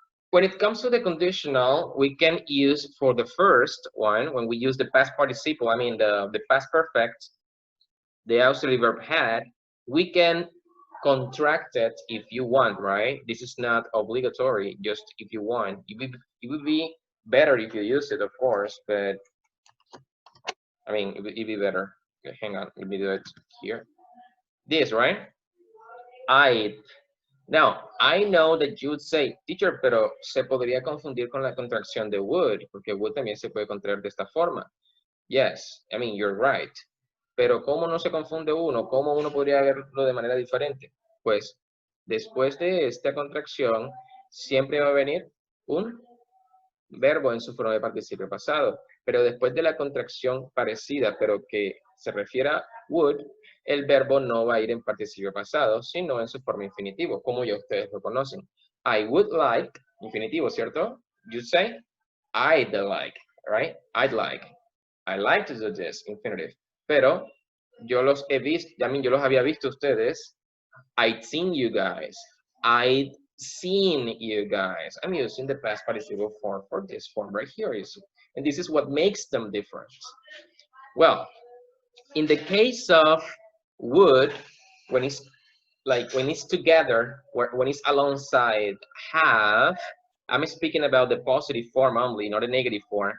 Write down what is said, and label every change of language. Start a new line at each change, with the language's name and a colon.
English: When it comes to the conditional, we can use for the first one, when we use the past participle, the past perfect, the auxiliary verb had, we can contract it if you want, right? This is not obligatory, just if you want. It would be better if you use it, of course, but it'd be better. Okay, hang on, let me do it here. This, right? Now, I know that you would say,
Spanish: teacher, pero se podría confundir con la contracción de would, porque would también se puede contraer de esta forma.
English: Yes, you're right.
Spanish: Pero ¿cómo no se confunde uno? ¿Cómo uno podría verlo de manera diferente? Pues, después de esta contracción, siempre va a venir un verbo en su forma de participio pasado. Pero después de la contracción parecida, pero que se refiere a would, el verbo no va a ir en participio pasado, sino en su forma infinitivo, como ya ustedes lo conocen.
English: I would like,
Spanish: infinitivo, ¿cierto?
English: You say, I'd like, right? I'd like. I like to do this, infinitive.
Spanish: Pero yo los he visto, yo los había visto ustedes.
English: I'd seen you guys. I'd seen you guys. I'm using the past participle form for this form right here. And this is what makes them different. Well, in the case of would, when it's together, when it's alongside have, I'm speaking about the positive form only, not the negative form.